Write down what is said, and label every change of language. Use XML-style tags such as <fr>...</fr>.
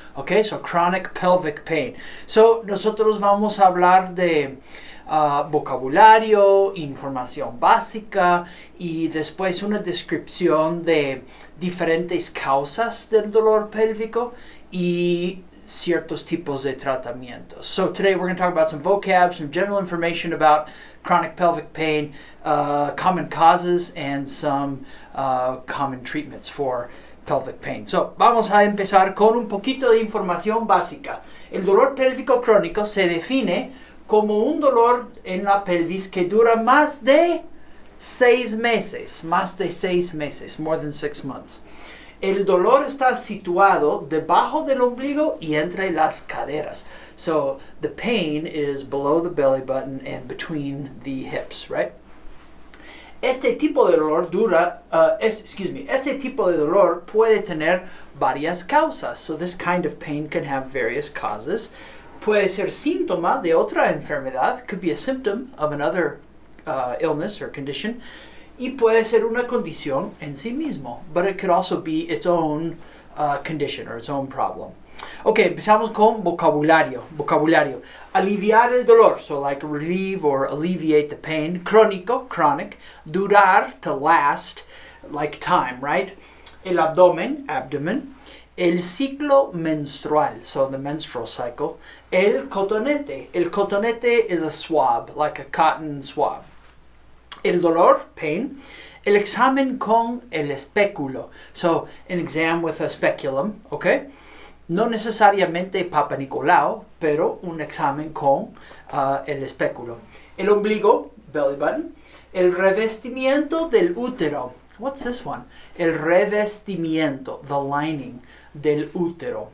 <en>Ok, so chronic pelvic pain. So</en> <es>nosotros vamos a hablar de vocabulario, información básica y después una descripción de diferentes causas del dolor pélvico y ciertos tipos de tratamientos.</es> <en>So today we're going to talk about some vocab, some general information about chronic pelvic pain, common causes, and some common treatments for pelvic pain.</en> <es>So vamos a empezar con un poquito de información básica. El dolor pélvico crónico se define como un dolor en la pelvis que dura más de 6 meses,</es> <en>more than 6 months.</en> <es>El dolor está situado debajo del ombligo y entre las caderas.</es> <en>So the pain is below the belly button and between the hips, right?</en> <es>Este tipo de dolor este tipo de dolor puede tener varias causas.</es> <en>So this kind of pain can have various causes.</en> <es>Puede ser síntoma de otra enfermedad,</es> <en>could be a symptom of another illness or condition.</en> <es>Y puede ser una condición en sí mismo,</es> <en>but it could also be its own condition or its own problem.</en> <es>Ok, empezamos con vocabulario. Aliviar el dolor,</es> <en>so like relieve or alleviate the pain.</en> <es>Crónico, chronic.</es> <en>Durar, to last, like time, right?</en> <es>El abdomen. El ciclo menstrual,</es> <en>so the menstrual cycle. El cotonete is a swab, like a cotton swab.</en> <es>El dolor, pain. El examen con el espéculo.</es> <en>So, an exam with a speculum, okay?</en> <es>No necesariamente Papa Nicolau, pero un examen con el espéculo. El ombligo, belly button. El revestimiento del útero.</es> <en>What's this one?</en> <es>El revestimiento, the lining del útero.</es>